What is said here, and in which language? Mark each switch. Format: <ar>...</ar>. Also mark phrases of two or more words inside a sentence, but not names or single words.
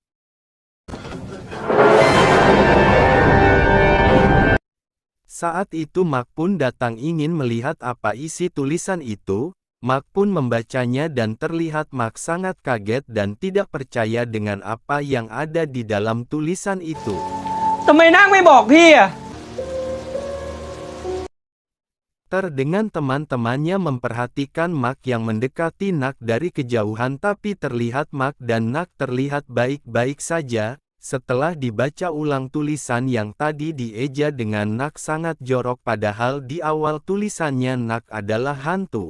<id>Saat itu Mark pun datang ingin melihat apa isi tulisan itu. Mark pun membacanya dan terlihat Mark sangat kaget dan tidak percaya dengan apa yang ada di dalam tulisan itu.</id> <th>ทำไมนาคไม่บอกพี่อะ</th> <id>Ter dengan teman-temannya memperhatikan Mark yang mendekati Nak dari kejauhan, tapi terlihat Mark dan Nak terlihat baik-baik saja. Setelah dibaca ulang tulisan yang tadi dieja dengan Nak sangat jorok, padahal di awal tulisannya Nak adalah hantu.</id>